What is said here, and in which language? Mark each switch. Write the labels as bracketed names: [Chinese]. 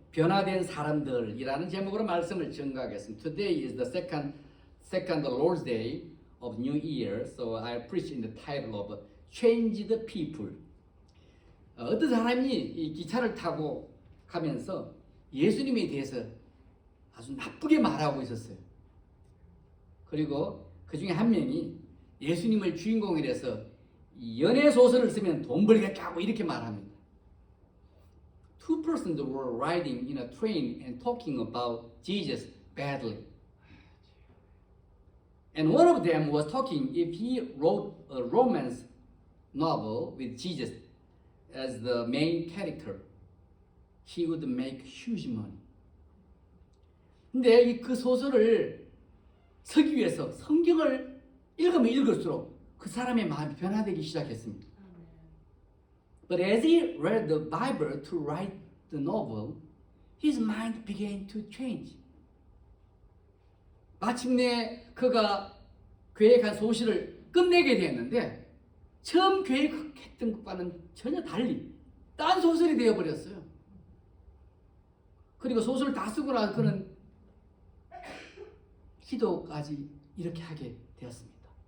[Korean] 변화된 사람들이라는 제목으로 말씀을 전가하겠습니다. [English] Today is the second Lord's Day of New Year, so I preach in the title of Changed People. [Korean] 어떤 사람이 이 기차를 타고 가면서 예수님에 대해서 아주 나쁘게 말하고 있었어요. 그리고 그 중에 한 명이 예수님을 주인공이라서 연애 소설을 쓰면 돈 벌겠다고 이렇게 말합니다. [English] Two persons were riding in a train and talking about Jesus badly. And one of them was talking if he wrote a romance novel with Jesus as the main character, he would make huge money. [Korean] 근데 그 소설을 쓰기 위해서 성경을 읽으면 읽을수록 그 사람의 마음이 변화되기 시작했습니다. [English] But as he read the Bible to write the novel, his mind began to change. [Korean] 마침내 그가 계획한 소설을 끝내게 되었는데 처음 계획했던 것과는 전혀 달리 딴 소설이 되어버렸어요. 그리고 소설을 다 쓰고 나서 그는 기도까지 이렇게 하게 되었습니다.